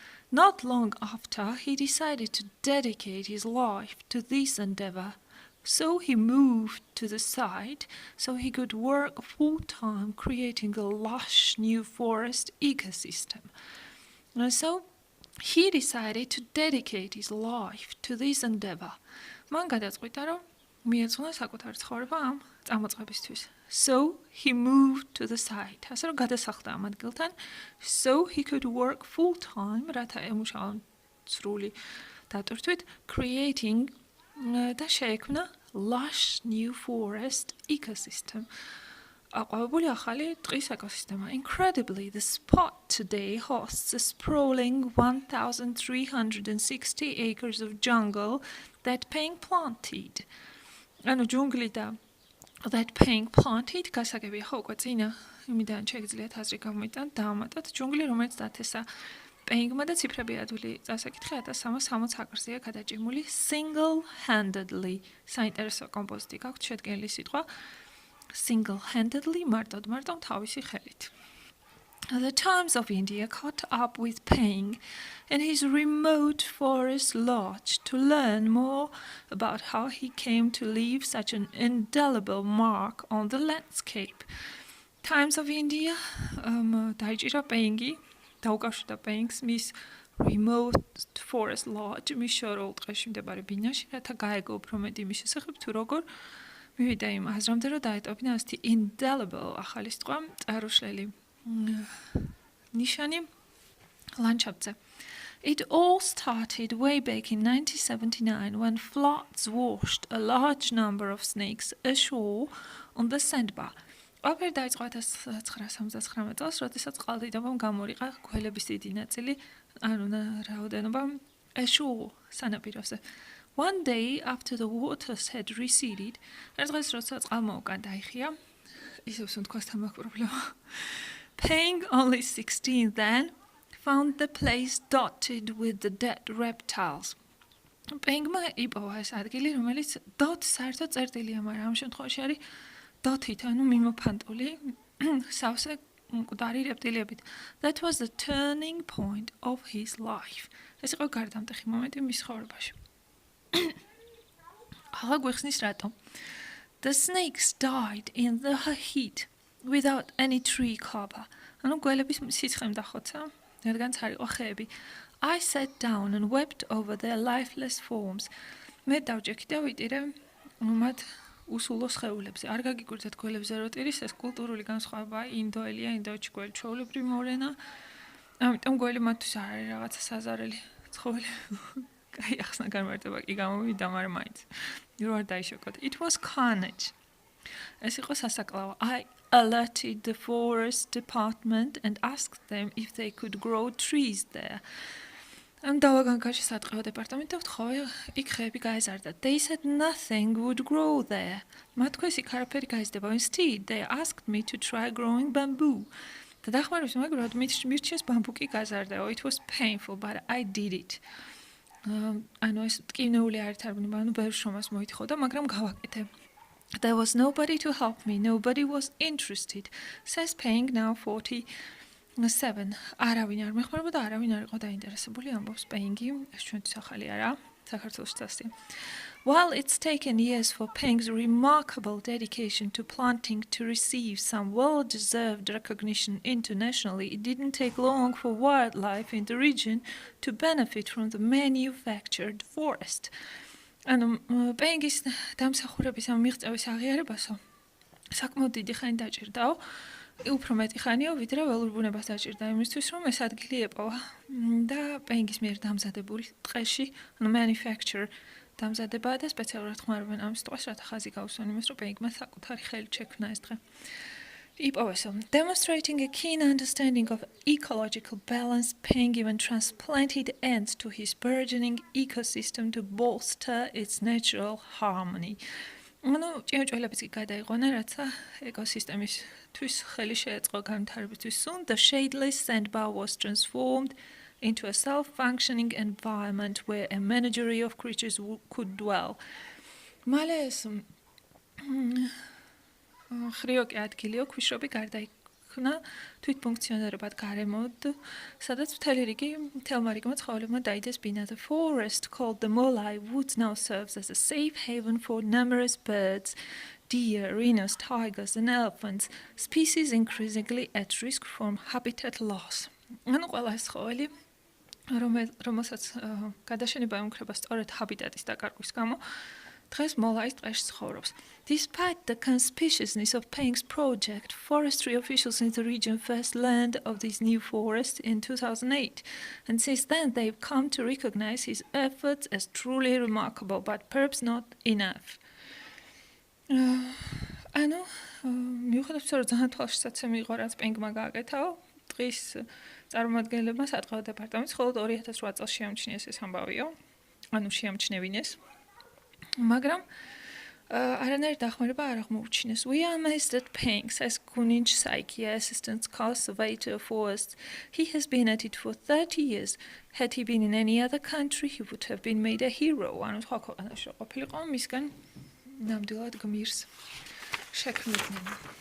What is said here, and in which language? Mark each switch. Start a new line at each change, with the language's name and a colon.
English: Not long after, he decided to dedicate his life to this endeavor. So he moved to the site so he could work full-time creating a lush new forest ecosystem. And so he decided to dedicate his life to this endeavor.
Georgian: მან გადაწყვიტა, რომ მიეძღვნა საკუთარი ცხოვრება ამ წამოწყებისთვის.
English: So he moved to the site.
Georgian: ასე რომ გადასახლდა ამ ადგილთან,
English: so he could work full-time,
Georgian: რათა ემუშავა სრული დატვირთვით,
English: creating
Georgian: და შეექმნა
English: lush new forest ecosystem.
Georgian: აყვავებული ახალი ტყის ეკოსისტემა.
English: Incredibly, the spot today hosts a sprawling 1,360 acres of jungle that Peng planted.
Georgian: ანუ ჯუნგლი და
English: that Peng planted
Georgian: გასაგებია ხო უკვე წინა იმიდან შეგიძლიათ აზრი გამოიტანოთ, დაამატოთ ჯუნგლი, რომელიც დათესა პენგმა და ციფრები ადვილი წასაკითხი 1360 აკრზეა გადაჭიმული single-handedly. საინტერესო კომპოზიტი გაქვთ შედგენილი სიტყვა single-handedly, მარტოდ თავისი ხელით.
English: The Times of India caught up with Peng in his remote forest lodge to learn more about how he came to leave such an indelible mark on the landscape.
Georgian: Times of India დაიჭირა პენგი, დაუკავშირდა პენგს მის
English: remote forest lodge,
Georgian: მის შორეულ ტყეში მდებარე ბინაში, რათა გაეგო უფრო მეტი მის შესახებ თუ როგორ მივიდა იმ აზრამდე, რომ დაეტოვებინა ასეთი indelible ახალი სიტყვა წარუშლელი ნიშანი ლანდშაფტზე.
English: It all started way back in 1979 when floods washed a large number of snakes ashore on the sandbar.
Georgian: ყველაფერი დაიწყო 1979 წელს, როდესაც წყალდიდობამ გამორიყა გველების დიდი ნაწილი, ანუ რაოდენობა ashore სანაპიროზე.
English: One day after the waters had receded,
Georgian: ერთ დღეს როცა წყალმა უკან დაიხია, ისევ სუნთქვასთან მაქვს პრობლემა.
English: Peng, only 16 then, found the place dotted with the dead reptiles.
Georgian: Pengma იპოვა ეს ადგილი, რომელიც dot საერთოდ წერტილია, მაგრამ ამ შემთხვევაში არის dotით, ანუ მიმოფანტული სავსე მკვდარი რეპტილიებით.
English: That was the turning point of his life.
Georgian: ეს იყო გარდამტეხი მომენტი მის ცხოვრებაში. ახლა გვიხსნის რატომ.
English: The snakes died in the heat without any tree cover.
Georgian: ანუ გველების სიცხემ დახოცა, რადგანაც არ იყო ხეები.
English: I sat down and wept over their lifeless forms.
Georgian: მე დავჭექი და ვიტირე მათ უსულო სხეულებზე. არ გაგიკვირდეთ გველებზე როტირის ეს კულტურული განსხვავება ინდოელია, ინდოეთში გველი ჩვეულებრივი მოვლენა. ამიტომ გველი მათთვის არ არის რაღაცა საზარელი ცხოველი. კაი ახსნა განმარტება კი გამოვიდა, მაგრამ მაინც. რო არ დაიშოკოთ.
English: It was carnage.
Georgian: ეს იყო სასაკლაო.
English: I alerted the forest department and asked them if they could grow trees there.
Georgian: Am დავაგანკაში სატყეო დეპარტამენტს ვთხოვე, იქ ხეები გაეზარდა.
English: They said nothing would grow there.
Georgian: მათ თქვეს იქ არაფერი გაიზრდება.
English: Instead, they asked me to try growing bamboo.
Georgian: და დახმარების მაგრად მირჩიეს ბამბუკი გაზარდაო.
English: It was painful, but I did it.
Georgian: ანუ ეს ტკივნეული არ ითარგმნება, ანუ ბევრ შრომას მოითხოვდა, მაგრამ გავაკეთე.
English: There was nobody to help me. Nobody was interested. Says paying now 47.
Georgian: არავინ არ მეხმარება და არავინ არ იყო დაინტერესებული, ამბობს პეინგი. ეს ჩვენთვის ახალი არა, საქართველოს წასწია.
English: While it's taken years for Peng's remarkable dedication to planting to receive some well-deserved recognition internationally, it didn't take long for wildlife in the region to benefit from the manufactured forest.
Georgian: ანუ პენგის დამსახურების ამ მიღწევის აღიარებასო საკმაოდ დიდი ხანი დაჭირდაო. უფრო მეტი ხანიო, ვიდრე ველურ ბუნებას დაჭირდა იმისთვის, რომ ეს ადგილი ეპოვა და პენგის მიერ დამზადებული ტყეში, ანუ manufacture დამზადებაა და სპეციალურად ხმარობენ ამ სიტყვას, რათა ხაზი გაუსვან იმას, რომ პენგმა საკუთარი ხელით შექმნა ეს დღე. იპოვესო.
English: Demonstrating a keen understanding of ecological balance, Peng even transplanted ants to his burgeoning ecosystem to bolster its natural harmony.
Georgian: ანუ ჭიანჭველებიც კი გადაიყვანა, რაცა ეკოსისტემისთვის ხელი შეეწყო განვითარებისთვის.
English: Soon the shadeless sandbar was transformed into a self-functioning environment where a menagerie of creatures could dwell.
Georgian: მალე ეს ხრიოკი ადგილიო, ქვიშრობი გარდაიქმნა თვითფუნქციონირებად გარემოდ, სადაც მთელმა რიგმა ცხოველებმა დაიდეს ბინა.
English: The forest called the Molai Woods now serves as a safe haven for numerous birds, deer, rhinos, tigers and elephants, species increasingly at risk from habitat loss.
Georgian: ანუ ყველა ეს ცხოველი, რომელსაც გადაშენება ემუქრება სწორედ ჰაბიტატის დაკარგვის გამო, დღეს მოლაის ტყეში ცხოვრობს.
English: Despite the conspicuousness of Peng's project, forestry officials in the region first learned of this new forest in 2008, and since then they've come to recognize his efforts as truly remarkable, but perhaps not enough.
Georgian: ანუ მიუხედავად იმისა, რომ ძალიან თვალშისაცემი იყო, რაც პენგმა გააკეთაო, ტყის წარმომადგენლებმა სატყეო დეპარტამენტს მხოლოდ 2008 წელს შეამჩნიეს ეს ამბავიო, ანუ შეამჩნევინეს. მაგრამ არანაირი დახმარება არ აღმოუჩინეს.
English: We are amazed at Peng, says Kuninch Saiki, assistant cultivator forest. He has been at it for 30 years. Had he been in any other country, he would have been made a hero.
Georgian: ანუ სხვა ქვეყანაში ყოფილიყო, მისგან ნამდვილად გმირს შექმნიდნენ.